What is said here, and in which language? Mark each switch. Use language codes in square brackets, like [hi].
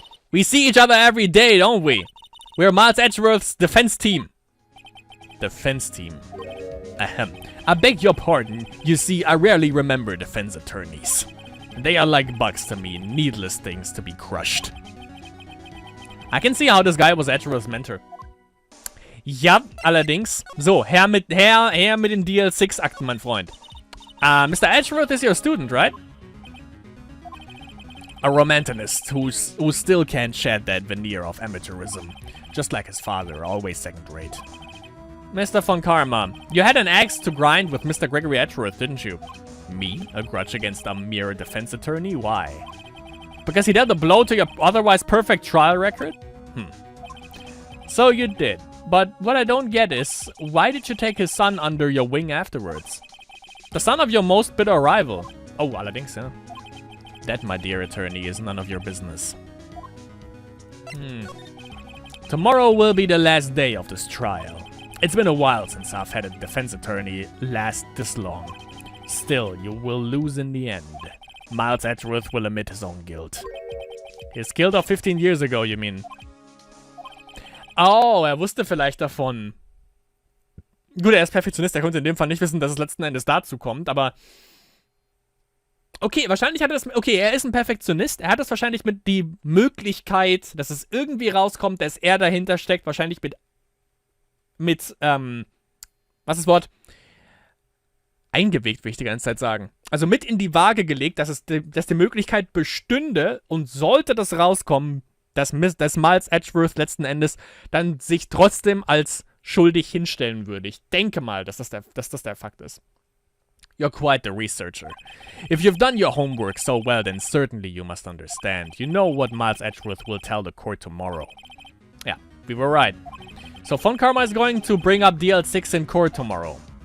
[en] We see each other every day, don't we? We're Miles Edgeworth's defense team. Defense team. Ahem. I beg your pardon. You see, I rarely remember defense attorneys. They are like bugs to me, needless things to be crushed. I can see how this guy was Edgeworth's mentor. [de] Ja, allerdings. So, her mit den DL6-Akten, mein Freund. [en] Mr. Edgeworth is your student, right? A romanticist who still can't shed that veneer of amateurism. Just like his father, always second rate. Mr. Von Karma, you had an axe to grind with Mr. Gregory Edgeworth, didn't you? Me? A grudge against a mere defense attorney? Why? Because he dealt a blow to your otherwise perfect trial record? So you did. But what I don't get is, why did you take his son under your wing afterwards? The son of your most bitter rival. Oh, allerdings, yeah. That, my dear attorney, is none of your business. Tomorrow will be the last day of this trial. It's been a while since I've had a defense attorney last this long. Still, you will lose in the end. Miles Edgeworth will admit his own guilt. His guilt of 15 years ago, you mean? [de] Oh, er wusste vielleicht davon. Gut, er ist Perfektionist, er konnte in dem Fall nicht wissen, dass es letzten Endes dazu kommt, aber... Okay, wahrscheinlich hat er das... Okay, er ist ein Perfektionist, er hat das wahrscheinlich mit die Möglichkeit, dass es irgendwie rauskommt, dass er dahinter steckt, wahrscheinlich was ist das Wort? Eingewegt, will ich die ganze Zeit sagen. Also mit in die Waage gelegt, dass die Möglichkeit bestünde und sollte das rauskommen, dass Miles Edgeworth letzten Endes dann sich trotzdem als schuldig hinstellen würde. Ich denke mal, dass das der Fakt ist. [en] You're quite the researcher. If you've done your homework so well, then certainly you must understand. You know what Miles Edgeworth will tell the court tomorrow. Yeah, we were right. So Von Karma is going to bring up DL6 in court tomorrow.